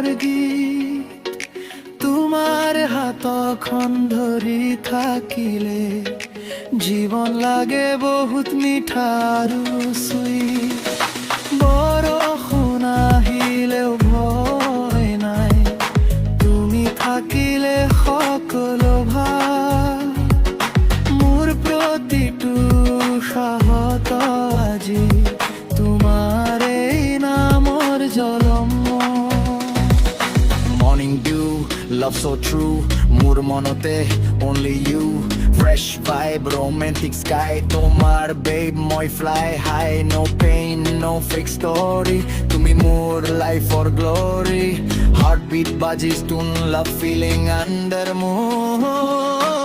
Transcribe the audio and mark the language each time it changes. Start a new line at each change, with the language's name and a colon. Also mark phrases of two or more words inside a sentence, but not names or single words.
Assamese: গীত তোমাৰ হাতখন ধৰি থাকিলে জীৱন লাগে বহুত মিঠা আৰু চুইট বৰষুণ আহিলেও ভয় নাই তুমি থাকিলে সকলো ভাল মোৰ প্ৰতিটো সাহত আজি তোমাৰ এই নামৰ জলম
English: Morning dew, love so true
Assamese: মোৰ মনতে
English: only you fresh vibe romantic sky তোমার babe মই fly high no pain no fake story
Assamese: তুমি মোৰ
English: life or glory heartbeat বাজিস tune love feeling under moon